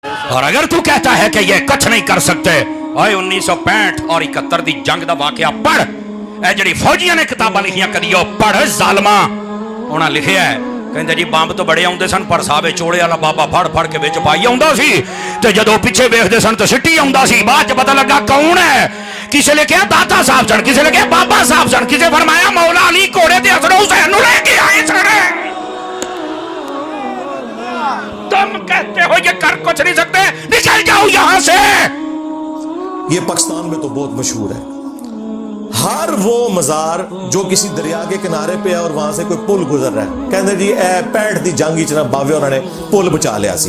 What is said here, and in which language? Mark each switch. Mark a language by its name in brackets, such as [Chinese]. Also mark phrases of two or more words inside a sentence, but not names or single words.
[Urdu] اور اگر تو کہتا ہے کہ یہ کچھ نہیں کر سکتے، اوے 1965 اور 71 [Punjabi] دی جنگ دا واقعہ پڑھ، اے جڑی فوجیاں نے کتاباں لکھیاں کدیو پڑھ ظالماں، انہاں لکھیا ہے کہندے جی بمب تو بڑے آوندے سن پر صاحب چوڑے والا بابا پھڑ پھڑ کے وچ پائی آوندا سی تے جدوں پیچھے ویکھدے سن تے سٹی آوندا سی، بعد چ پتہ لگا کون ہے، کسے نے کہا داتا صاحب سن، کسے نے کہا بابا صاحب سن، کسے فرمایا مولا علی گھوڑے تے حسن حسین نو لے کے آئے سن۔ [Urdu] تم کہتے ہو یہ کر کچھ نہیں سکتے، نکل جاؤ یہاں سے۔ یہ پاکستان میں تو بہت مشہور ہے، ہر وہ مزار جو کسی دریا کے کنارے پہ ہے اور وہاں سے کوئی پل گزر رہا ہے کہتے جی [Punjabi] اے 65 دی جنگ چنا باوے انہوں نے پل بچا لیا سی۔